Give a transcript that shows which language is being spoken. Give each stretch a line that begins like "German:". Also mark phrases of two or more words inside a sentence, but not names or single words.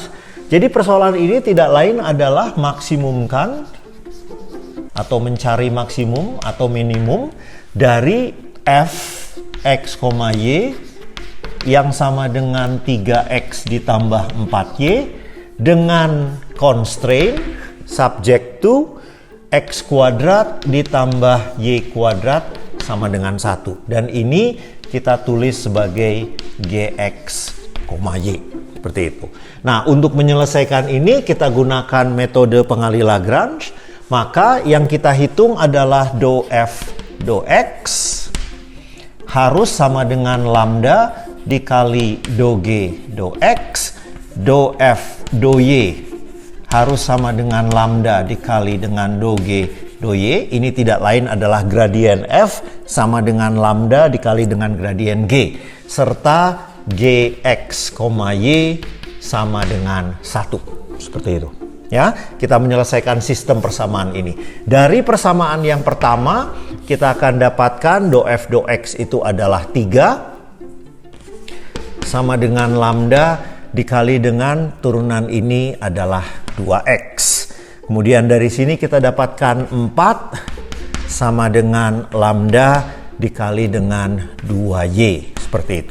Indonesian: Jadi persoalan ini tidak lain adalah maksimumkan atau mencari maksimum atau minimum dari f x, y yang sama dengan 3x ditambah 4y dengan constraint
English: subject to
Indonesian: x kuadrat ditambah y kuadrat sama dengan 1. Dan ini kita tulis sebagai gx, y. Seperti itu. Nah, untuk menyelesaikan ini kita gunakan metode pengali Lagrange. Maka yang kita hitung adalah do f do x harus sama dengan lambda dikali do g do x, do f do y harus sama dengan lambda dikali dengan do g do y. Ini tidak lain adalah gradien f sama dengan lambda dikali dengan gradien g, serta gx, y sama dengan 1. Seperti itu. Ya, kita menyelesaikan sistem persamaan ini. Dari persamaan yang pertama, kita akan dapatkan do f do x itu adalah 3 sama dengan lambda dikali dengan turunan ini adalah 2x. Kemudian dari sini kita dapatkan 4 sama dengan lambda dikali dengan 2y, seperti itu.